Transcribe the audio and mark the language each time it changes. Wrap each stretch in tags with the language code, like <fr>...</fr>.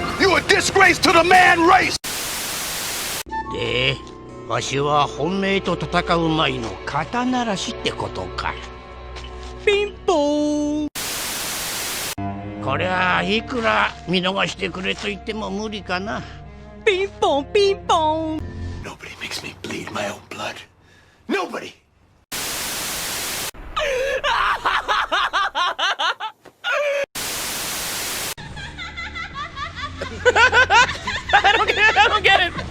<en>You're a disgrace to the man race!</en> <ja>で、わしは本命と戦う前の肩慣らしってことか。ピンポーン。これはいくら見逃してくれと言っても無理かな。ピンポンピンポン。</ja> <en>Nobody makes me bleed my own blood. Nobody! I don't get it!</en>